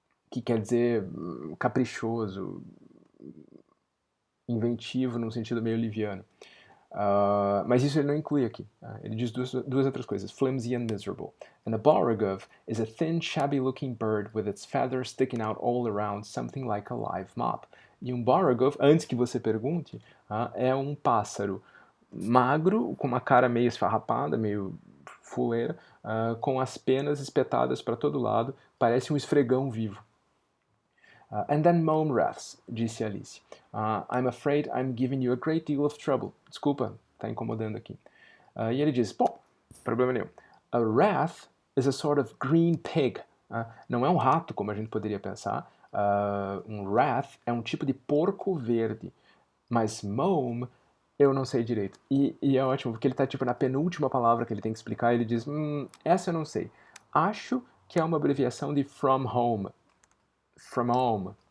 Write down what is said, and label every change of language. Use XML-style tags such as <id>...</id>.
<pt>Que quer dizer caprichoso, inventivo num sentido meio liviano. Mas isso ele não inclui aqui. Ele diz duas outras coisas,</pt> <en>flimsy and miserable. And a Borough is a thin, shabby-looking bird with its feathers sticking out all around, something like a live mop.</en> <pt>E um Borough, antes que você pergunte, é um pássaro magro, com uma cara meio esfarrapada, meio fuleira, com as penas espetadas para todo lado, parece um esfregão vivo.</pt> <en>And then Mome wraths,</en> <pt>disse Alice.</pt> <en>I'm afraid I'm giving you a great deal of trouble.</en> <pt>Desculpa, tá incomodando aqui. E ele diz, bom, problema nenhum.</pt> <en>A wrath is a sort of green pig.</en> <pt>Não é um rato, como a gente poderia pensar. Um wrath é um tipo de porco verde. Mas Mome, eu não sei direito. E é ótimo, porque ele tá tipo na penúltima palavra que ele tem que explicar, ele diz, essa eu não sei. Acho que é uma abreviação de</pt> <en>from home. From home.</en>